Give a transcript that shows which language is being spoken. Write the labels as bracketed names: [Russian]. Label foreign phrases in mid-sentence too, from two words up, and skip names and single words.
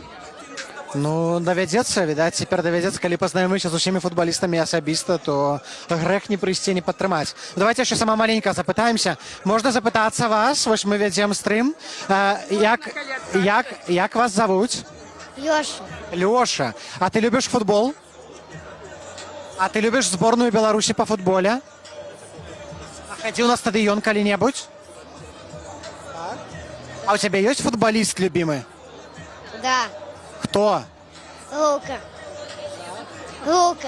[Belarusian] Ну, давядзецца, відаць, цяпер давядзецца, калі пазнаёміся з усімі футбалістамі асабіста, то грэх не прыйсці, не падтрымаць. Давайте яшчэ сама маленька запытаемся. Можна запытацца вас, вось мы вядзем стрым. Як вас завуць? Лёша. [Russian] Лёша, а ты любишь футбол? А ты любишь сборную Беларуси по футболе? А ходил на стадион коли-нибудь? А у тебя есть футболист любимый? Да. Кто? Лука. Лука.